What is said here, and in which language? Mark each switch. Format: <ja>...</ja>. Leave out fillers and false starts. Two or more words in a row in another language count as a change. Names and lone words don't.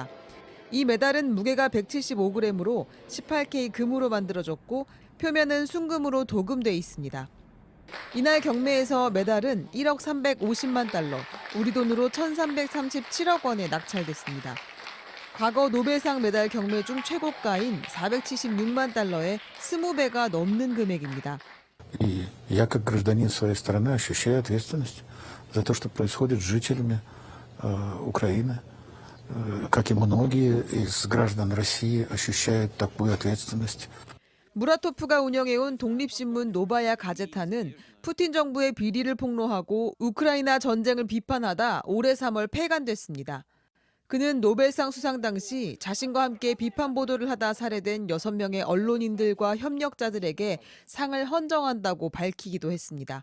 <ko>이 메달은 무게가 175g으로 18K 금으로 만들어졌고 표면은 순금으로 도금돼 있습니다. 이날 경매에서 메달은 1억 350만 달러, 우리 돈으로 1,337억 원에 낙찰됐습니다. 과거 노벨상 메달 경매 중 최고가인 476만 달러의 20배가 넘는 금액입니다.</ko> <ru>И я, как гражданин своей страны, ощущаю ответственность за то, что происходит с жителями Украины. Как и многие из граждан России ощущают такую ответственность.</ru> <ko>무라토프가 운영해온 독립신문 노바야 가제타는 푸틴 정부의 비리를 폭로하고 우크라이나 전쟁을 비판하다 올해 3월 폐간됐습니다. 그는 노벨상 수상 당시 자신과 함께 비판 보도를 하다 살해된 6명의 언론인들과 협력자들에게 상을 헌정한다고 밝히기도 했습니다.</ko>